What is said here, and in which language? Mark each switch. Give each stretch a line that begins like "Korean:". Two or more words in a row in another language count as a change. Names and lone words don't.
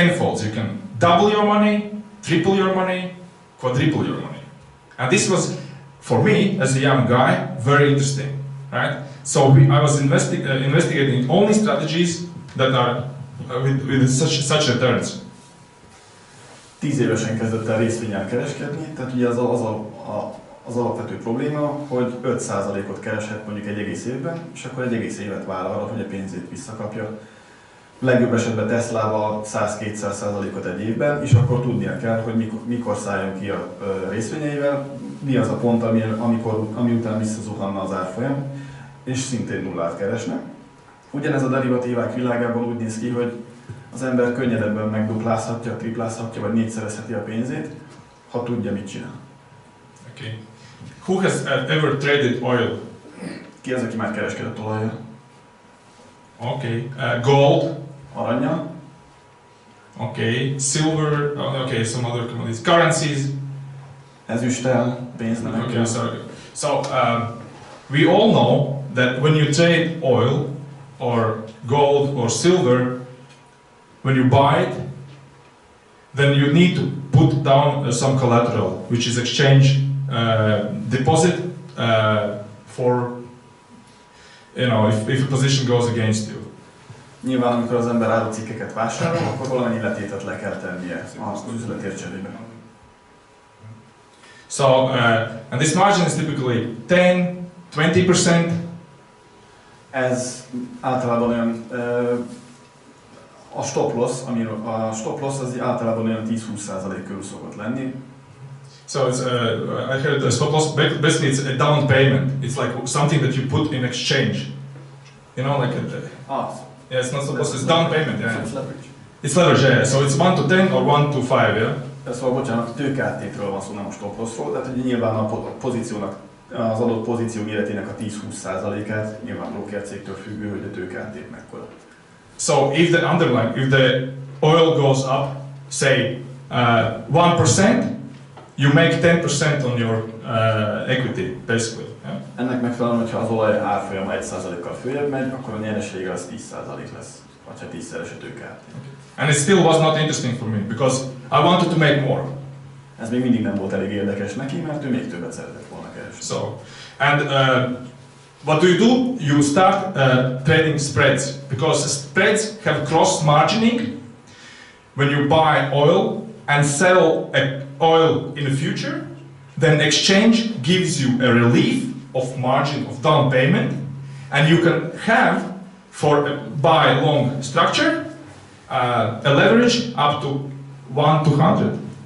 English: You can double your money, triple your money, quadruple your money. And this was, for me, as a young guy, very interesting, right? So I was investigating only strategies that are with such returns.
Hungarian: 10 évesen kezdett el részvényel kereskedni, tehát ugye az az alapvető probléma, hogy 5%-ot kereshet mondjuk egy egész évben, és akkor egy egész évet vár arra, hogy a pénzét visszakapja. Legjobb esetben Teslával 100-200%-ot egy évben, és akkor tudnia kell, hogy mikor szálljon ki a részvényeivel, mi az a pont, ami után visszazuhanna az árfolyam, és szintén nullát keresne. Ugyanez a derivatívák világában úgy néz ki, hogy az ember könnyedebben megduplázhatja, triplázhatja, vagy négyszerezheti a pénzét, ha tudja, mit csinál.
English: Okay. Who has ever traded oil?
Hungarian: Ki az, aki már kereskedett olajjal?
English: Okay. Gold?
Hungarian: Arannyal?
English: Okay. Silver? Okay, some other commodities. Currencies?
Hungarian: Ezüsttel, pénznemekkel.
English: Okay, sorry. So, we all know that when you trade oil, or gold, or silver, when you buy it, then you need to put down some collateral, which is exchange deposit for, you know, if a position goes against you.
Hungarian: Nyilván, amikor az ember árucikkeket vásárol, akkor valamennyi letétet le kell tennie az üzletért cserébe.
English: So, and this margin is typically 10-20%.
Hungarian: Ez általában olyan, a
English: stop loss
Hungarian: az általában olyan 10-20% körül szokott lenni.
English: So it's, I heard the stop loss, basically it's a down payment. It's like something that you put in exchange. You know, like yeah, it's not stop loss, it's down payment, yeah. It's leverage. It's leverage, yeah. So it's 1 to 10 or 1 to 5, yeah?
Hungarian: Szóval bocsánat, tőkeáttétről van szó, nem a
English: stop lossról,
Hungarian: tehát hogy nyilván a pozíciónak, az adott pozíció méretének a 10-20%-át, nyilván brókercégtől függő, hogy a tőkeáttét mekkora.
English: So if the oil goes up, say 1%, you make 10% on your equity, basically. Yeah?
Hungarian: Ennek megfelelően, hogyha az olaj árfolyama 1%-kal följebb megy, akkor a nyeresége az 10% lesz, vagy ha 10-szeres a tőkeátték.
English: And it still was not interesting for me, because I wanted to make more.
Hungarian: Ez még mindig nem volt elég érdekes neki, mert ő még többet szeretett volna keresni.
English: So, and what do? You start trading spreads, because spreads have cross margining. When you buy oil and sell oil in the future, then exchange gives you a relief of margin of down payment, and you can have for a buy long structure a leverage up to 1 to 100.